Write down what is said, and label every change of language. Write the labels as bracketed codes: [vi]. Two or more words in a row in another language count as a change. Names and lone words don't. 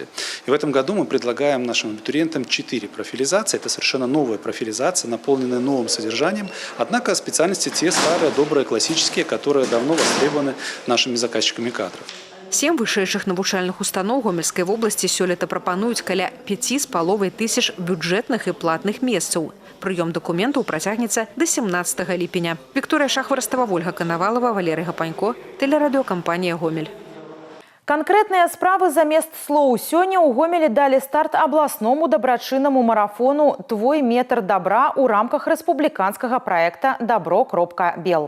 [ru] И в этом году мы предлагаем нашим абитуриентам 4 профилизации. Это совершенно новая профилизация, наполненная новым содержанием. Однако специальности те старые, добрые, классические, которые давно востребованы нашими заказчиками кадров. [be] 7 вышэйшых навучальных устаноў Гомельскай вобласці сёлета прапануюць каля 5,5 тысяч бюджэтных і платных месцаў. Прыём дакументаў працягнецца да 17 ліпеня. Вікторыя Шахварастава, Ольга Канавалова, Валерый Гапанько, тэлерадыёкампанія «Гомель». Конкретныя справы замест слоў. Сёння ў Гомелі далі старт абласному дабрачыннаму марафону «Твой метр добра» у рамках рэспубліканскага праекта «Добро.бел».